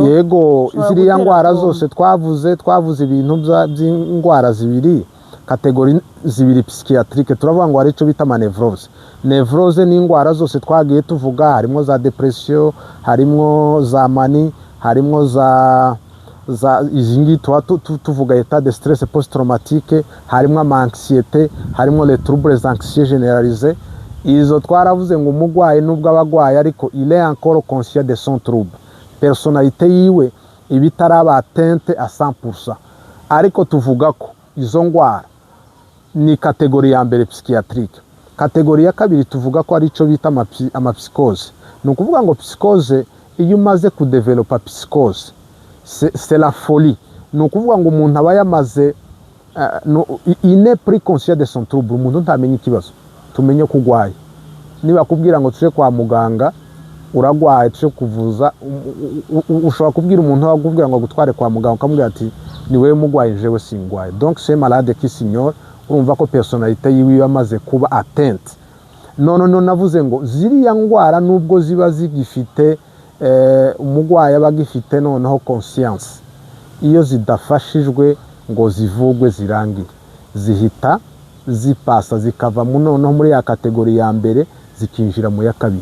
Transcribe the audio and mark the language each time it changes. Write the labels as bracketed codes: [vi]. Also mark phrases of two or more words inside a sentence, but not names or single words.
[rn] yego, ziriya ndwara zose twavuze ibintu by'indwara zibiri, kategori zibiri psychiatrique. Turavuga ngo hari icyo bita nevrose. Nevrose ni indwara zose twagiye tuvuga, harimo za depression, harimo za mani, harimo za izi ngiyi tuvuga [fr] état de stress post traumatique, harimo anxiété, harimo les troubles anxieux généralisés. [rn] Izo twaravuze ngo umugwayi nubwo abagwaye ariko [fr] il est encore conscient de son trouble, [rn] personnalité yiwe ibitaraba [fr] atteinte à 100%. [rn] Ariko tuvuga ko izo ndwara ni kategori ya mbere psychiatrique. Kategori ya kabiri tuvuga ko ari icyo bita amapsychose. Ni ukuvuga ngo psychose, iyo umaze kudevelopa psychose, [fr] c'est la folie. [rn] Ni ukuvuga ngo umuntu aba yamaze [fr] il n'est plus conscient de son trouble, [rn] umuntu ntamenye ikibazo. Tumenye ko ugwaye, niba kubwira ngo tuje kwa muganga uragwaye tuje kuvuza, ushobora kubwira umuntu wakubwira ngo gutware kwa muganga ukamubwira ati ni wewe mugwaye jewe singwaye. [fr] Donc c'est malade qui s'ignore. [rn] Urumva ko personnalité yiwe yamaze kuba atteinte. None navuze ngo ziriya ndwara nubwo ziba zigifite umugwayi abagifite noneho conscience, iyo zidafashijwe ngo zivugwe zirangire, zihita zipasa zikava noneho muri ya kategori ya mbere zikinjira mu ya kabiri.